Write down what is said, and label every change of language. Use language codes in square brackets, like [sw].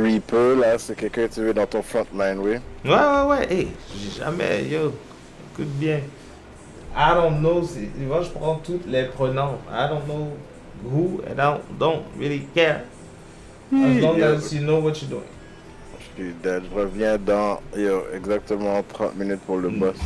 [fr] Reaper, là, c'est quelqu'un que tu veux dans ton frontline, oui? Ouais. Hey, j'ai jamais, yo, écoute bien. [en] I don't know, [fr] moi je prends tous les pronoms. [en] I don't know who and I don't really care. As long as you know what you're doing. [fr] Je suis dead, je reviens dans, exactement 30 minutes pour le boss.